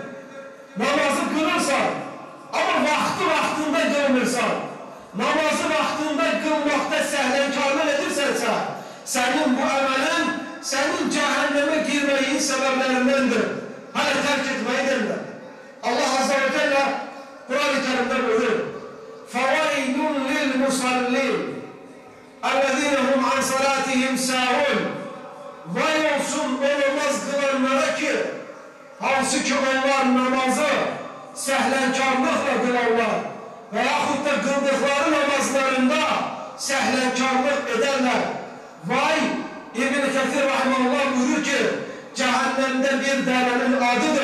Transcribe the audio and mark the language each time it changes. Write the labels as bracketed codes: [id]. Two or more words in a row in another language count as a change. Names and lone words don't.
[az] Namazı kılırsan ama vaktinde kılmırsan, namazı vaktinde kılmakta sehlenkarlık edirsense, senin bu emelin senin cehenneme girmeyin sebeplerindendir. [tr] Hala terk etmeyi derler. Allah [ar] عز وجل [tr] Kur'an-ı Kerim'de buyuruyor: [ar] فَوَيْلٌ لِلْمُصَلِّينَ اَلَّذ۪ينَ هُمْ عَنْ صَلَاتِهِمْ سَاهُونَ. [az] Vay olsun o namaz kılanlara ki, hansı ki onlar namazı sehlenkarlıkla kılarlar veyahut da kıldıkları namazlarında sehlenkarlık ederler. Vay! [tr] İbn-i Kethir Rahimahullah buyuruyor ki, cehennemde bir derenin adıdır.